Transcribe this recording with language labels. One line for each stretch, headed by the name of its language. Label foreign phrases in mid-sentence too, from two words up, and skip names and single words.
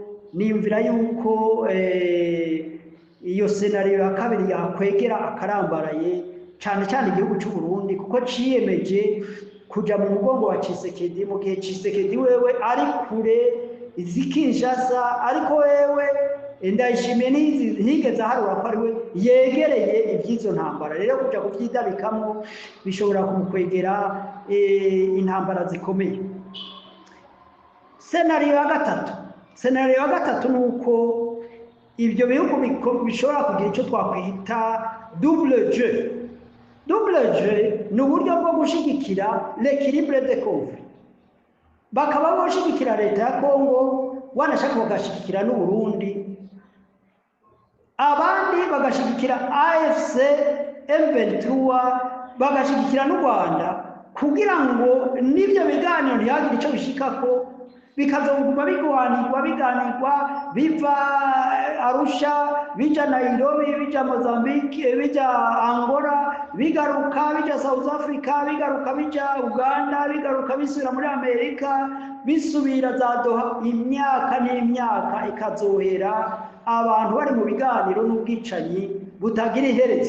Rundi: Niyumvira yuko iyo scenario ya kabiri yakwegera akarambaraye cyane cyane igihugu cy'u Burundi, kuko ciyemeje kuja mu mugongo wa Tshisekedi, mu gihe Tshisekedi wewe ari kure izikinshasa, ariko wewe Ndayishimiye ntigeze aharura ko ari we yegereye iby'izo ntambara. Rero kuja kuvyidabikamo bishobora kumukwegera intambara zikomeye. Scenario ya gatatu nuko ibyo bihugu bishobora kugira icyo twakwita
French: double jeu. Double jeu
Rundi: ni uburyo bwo gushigikira
French: l'équilibre des conflits.
Rundi: Bakaba boshigikira leta ya Kongo, wanashaka bagashigikira n'u Burundi, abandi bagashigikira AFC M23, bagashigikira n'u Rwanda, kugira ngo n'ibyo biganiro ntihagire icyo bishikako, bikazoguma biganirwa biva Arusha, bija Nairobi, bija Mozambique, bija Angola, bigaruka bija South Africa, bigaruka bija Uganda, bigaruka bisubira muri Amerika, bisubira za Doha, imyaka n'imyaka ikazohera abantu bari mu biganiro n'ubwicanyi butagira iherezo.